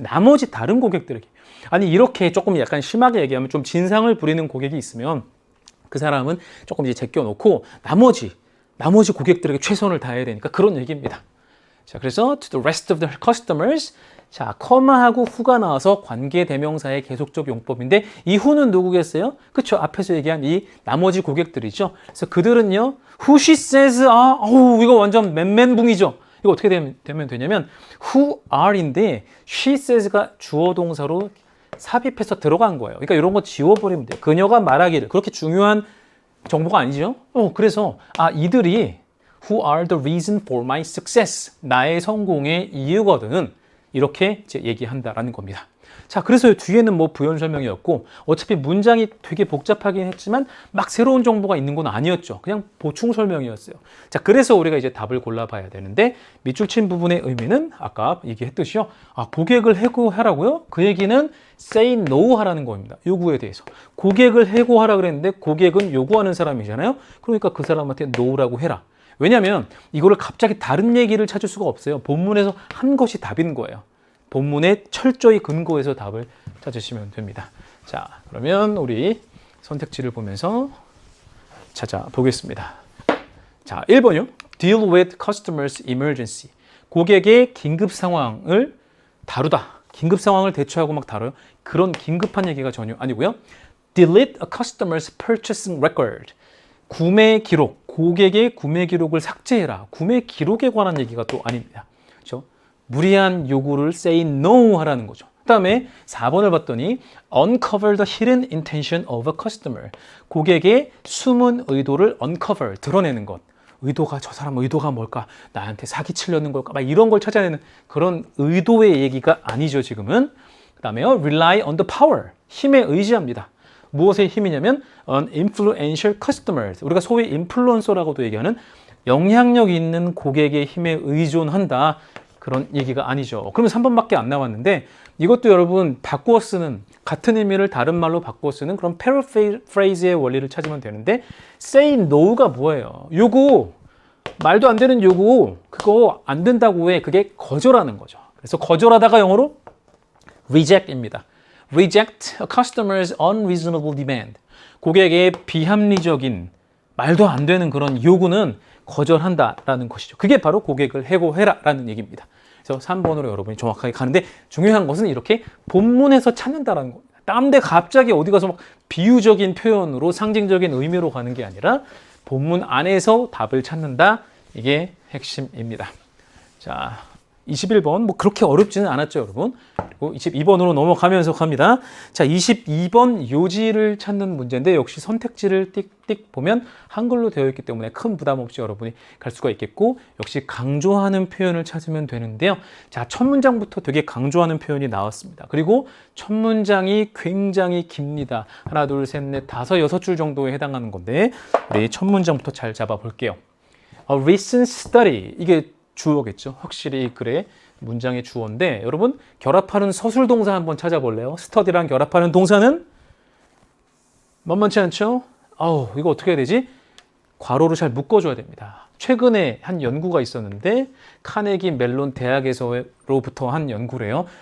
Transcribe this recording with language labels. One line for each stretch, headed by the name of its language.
Korean: 나머지 다른 고객들에게. 아니 이렇게 조금 약간 심하게 얘기하면 좀 진상을 부리는 고객이 있으면 그 사람은 조금 이제 제껴놓고 나머지 고객들에게 최선을 다해야 되니까 그런 얘기입니다. 자, 그래서
English: to the rest of the customers.
Korean: 자, 커마하고 후가 나와서 관계 대명사의 계속적 용법인데 이 후는 누구겠어요? 그쵸? 앞에서 얘기한 이 나머지 고객들이죠. 그래서 그들은요.
English: who she says
Korean: 이거 완전 맨멘붕이죠. 이거 어떻게 되면 되냐면
English: who are
Korean: 인데 she says가 주어 동사로 삽입해서 들어간 거예요. 그러니까 이런 거 지워버리면 돼요. 그녀가 말하기를 그렇게 중요한 정보가 아니죠. 그래서 이들이
English: who are the reason for my success.
Korean: 나의 성공의 이유거든. 이렇게 이제 얘기한다라는 겁니다. 자, 그래서 뒤에는 뭐 부연 설명이었고 어차피 문장이 되게 복잡하긴 했지만 막 새로운 정보가 있는 건 아니었죠. 그냥 보충 설명이었어요. 자, 그래서 우리가 이제 답을 골라봐야 되는데 밑줄 친 부분의 의미는 아까 얘기했듯이요. 고객을 해고하라고요? 그 얘기는
English: say no
Korean: 하라는 겁니다. 요구에 대해서. 고객을 해고하라 그랬는데 고객은 요구하는 사람이잖아요. 그러니까 그 사람한테 no라고 해라. 왜냐하면 이거를 갑자기 다른 얘기를 찾을 수가 없어요. 본문에서 한 것이 답인 거예요. 본문에 철저히 근거해서 답을 찾으시면 됩니다. 자, 그러면 우리 선택지를 보면서 찾아보겠습니다. 자, 1번이요.
English: Deal with customers' emergency.
Korean: 고객의 긴급 상황을 다루다. 긴급 상황을 대처하고 막 다뤄요. 그런 긴급한 얘기가 전혀 아니고요.
English: Delete a customer's purchasing record.
Korean: 구매 기록, 고객의 구매 기록을 삭제해라. 구매 기록에 관한 얘기가 또 아닙니다. 그렇죠? 무리한 요구를
English: say no
Korean: 하라는 거죠. 그 다음에 4번을 봤더니
English: uncover the hidden intention of a customer.
Korean: 고객의 숨은 의도를 uncover, 드러내는 것. 저 사람 의도가 뭘까? 나한테 사기치려는 걸까? 막 이런 걸 찾아내는 그런 의도의 얘기가 아니죠, 지금은. 그 다음에요,
English: rely on the power.
Korean: 힘에 의지합니다. 무엇의 힘이냐면
English: an influential customers.
Korean: 우리가 소위 인플루언서라고도 얘기하는 영향력 있는 고객의 힘에 의존한다. 그런 얘기가 아니죠. 그러면 3번밖에 안 나왔는데 이것도 여러분 바꾸어 쓰는 같은 의미를 다른 말로 바꾸어 쓰는 그런 패러프레이즈의 원리를 찾으면 되는데
English: say no
Korean: 가 뭐예요? 요구, 말도 안 되는 요구, 그거 안 된다고 해. 그게 거절하는 거죠. 그래서 거절하다가 영어로 reject입니다.
English: Reject a customer's unreasonable demand.
Korean: 고객의 비합리적인 말도 안 되는 그런 요구는 거절한다라는 것이죠. 그게 바로 고객을 해고해라라는 얘기입니다. 그래서 3번으로 여러분이 정확하게 가는데 중요한 것은 이렇게 본문에서 찾는다라는 겁니다. 딴 데 갑자기 어디 가서 막 비유적인 표현으로 상징적인 의미로 가는 게 아니라 본문 안에서 답을 찾는다. 이게 핵심입니다. 자, 21번 뭐 그렇게 어렵지는 않았죠, 여러분. 그리고 22번으로 넘어가면서 갑니다. 자, 22번 요지를 찾는 문제인데 역시 선택지를 띡띡 보면 한글로 되어 있기 때문에 큰 부담 없이 여러분이 갈 수가 있겠고 역시 강조하는 표현을 찾으면 되는데요. 자, 첫 문장부터 되게 강조하는 표현이 나왔습니다. 그리고 첫 문장이 굉장히 깁니다. 하나, 둘, 셋, 넷, 다섯, 여섯 줄 정도에 해당하는 건데 우리 첫 문장부터 잘 잡아 볼게요.
English: A recent study,
Korean: 이게 주어겠죠. 확실히 글의 문장의 주어인데 여러분 결합하는 서술 동사 한번 찾아볼래요? 스터디랑 결합하는 동사는 만만치 않죠? 이거 어떻게 해야 되지? 괄호로 잘 묶어줘야 됩니다. 최근에 한 연구가 있었는데 카네기 멜론 대학에서로부터 한 연구래요.